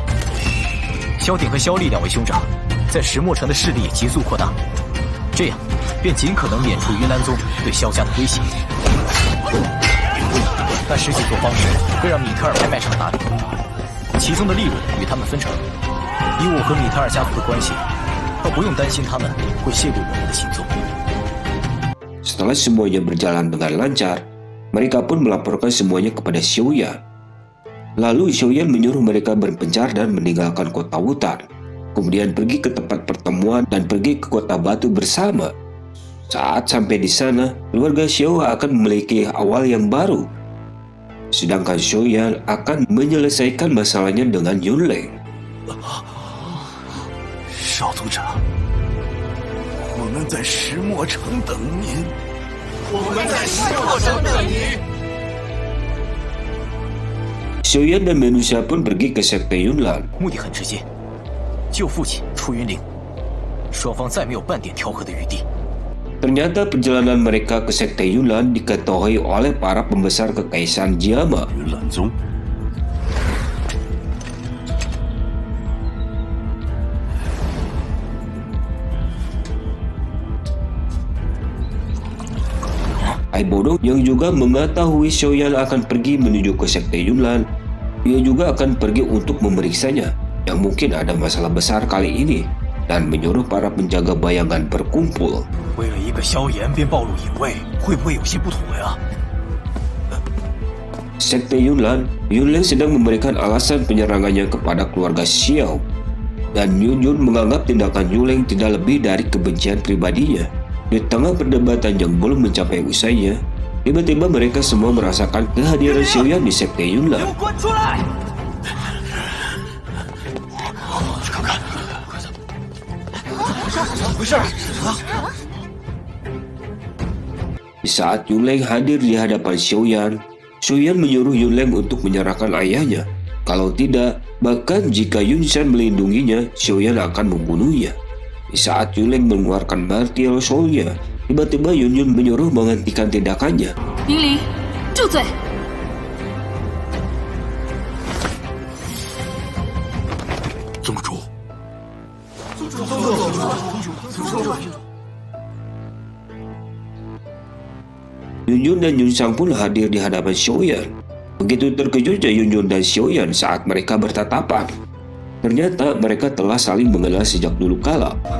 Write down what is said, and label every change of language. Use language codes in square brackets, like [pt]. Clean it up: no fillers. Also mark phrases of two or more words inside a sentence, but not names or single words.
[zh] 萧鼎和萧厉2位兄长在石墨城的势力也急速扩大，这样便尽可能免除云岚宗对萧家的威胁。但实际做方式会让米特尔拍卖场打理，其中的利润与他们分成。以我和米特尔家族的关系，倒不用担心他们会泄露我们的行踪。 [id] Setelah semuanya berjalan dengan lancar, mereka pun melaporkan semuanya kepada Xiaoyan. Lalu Xiaoyan menyuruh mereka berpencar dan meninggalkan kota hutan. Kemudian pergi ke tempat pertemuan dan pergi ke kota batu bersama. Saat sampai di sana, keluarga Xiao akan memiliki awal yang baru. Sedangkan Xiaoyan akan menyelesaikan masalahnya dengan Yunlei. [zh] 少族长，我们在石墨城等您。我们在石墨城等您。 [id] Xiaoyan dan manusia pun pergi ke sekte Yunlan. [zh] 目的很直接，救父亲出云岭，双方再没有半点调和的余地。 [id] Ternyata perjalanan mereka ke sekte Yunlan diketahui oleh para pembesar kekaisaran Jiama. [zh] 云岚宗。 [id] Ai Bodoh yang juga mengetahui Xiaoyan akan pergi menuju ke sekte Yunlan, dia juga akan pergi untuk memeriksanya yang mungkin ada masalah besar kali ini dan menyuruh para penjaga bayangan berkumpul. [zh] 为了一个萧炎便暴露隐卫，会不会有些不妥呀？ [id] Sekte Yunlan, Yunleng sedang memberikan alasan penyerangannya kepada keluarga Xiao, dan Yun menganggap tindakan Yunleng tidak lebih dari kebencian pribadinya. Di tengah perdebatan yang belum mencapai usainya, tiba-tiba mereka semua merasakan kehadiran Xiaoyan di sekte Yunlan. [zh] 滚出来！去看看，快走！怎么回事？ [id] Di saat Yunleng hadir di hadapan Xiaoyan, Xiaoyan menyuruh Yunleng untuk menyerahkan ayahnya. Kalau tidak, bahkan jika Yunshan melindunginya, Xiaoyan akan membunuhnya. Di saat Yunleng mengeluarkan [en] martial soul- [id] nya, tiba-tiba Yun menyuruh menghentikan tindakannya. [zh] 云林，住嘴！宗主， [id] Yun dan Yunshan pun hadir di hadapan Xiaoyan. Begitu terkejutnya Yun dan Xiaoyan saat mereka bertatapan. Ternyata mereka telah saling mengenal sejak dulu kala.